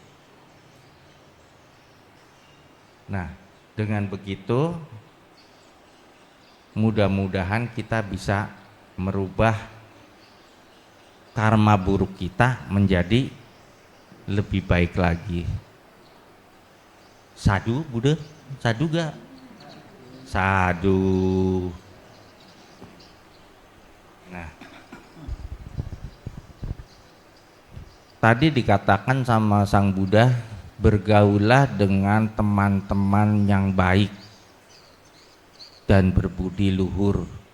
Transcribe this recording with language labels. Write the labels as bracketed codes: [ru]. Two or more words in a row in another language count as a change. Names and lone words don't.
[id] Nah dengan begitu mudah-mudahan kita bisa merubah karma buruk kita menjadi lebih baik lagi. [pi] Sadu Buddha, [id] sadu gak? Sadu. Nah tadi dikatakan sama Sang Buddha, bergaulah dengan teman-teman yang baik dan berbudi luhur.